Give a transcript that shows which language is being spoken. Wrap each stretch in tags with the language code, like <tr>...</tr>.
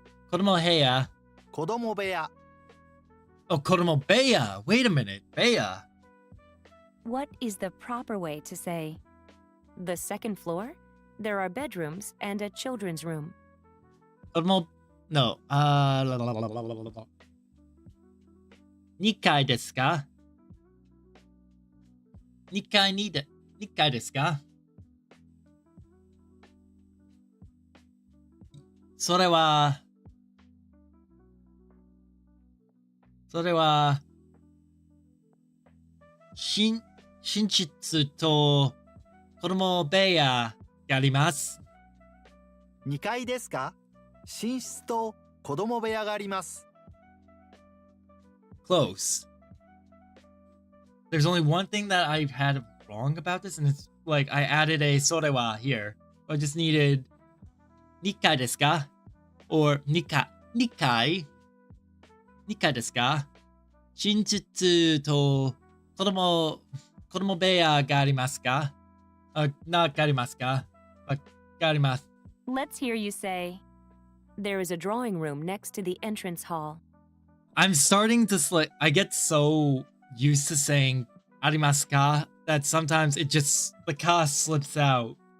<ja>Kodomo heya. 子供部屋、</ja> <en>Oh, Kodomo beya. Wait a minute. Beya. What is the proper way to say the second floor? There are bedrooms and a children's room. Kodomo... No.</en> <ja>2階ですか ?2 階ですかそれは、寝室と子供部屋があります。 2階ですか？寝室と子供部屋があります。</ja> <en>Close. There's only one thing that I've had wrong about this, and it's like I added a sorewa here. I just needed</en> <ja>2階ですか or 2階ですか寝室と子供部屋がありますかなかありますかがあります。</ja> <en>Let's hear you say there is a drawing room next to the entrance hall. I'm starting to I get so used to saying arimasu ka that sometimes it just, the ka slips out.</en>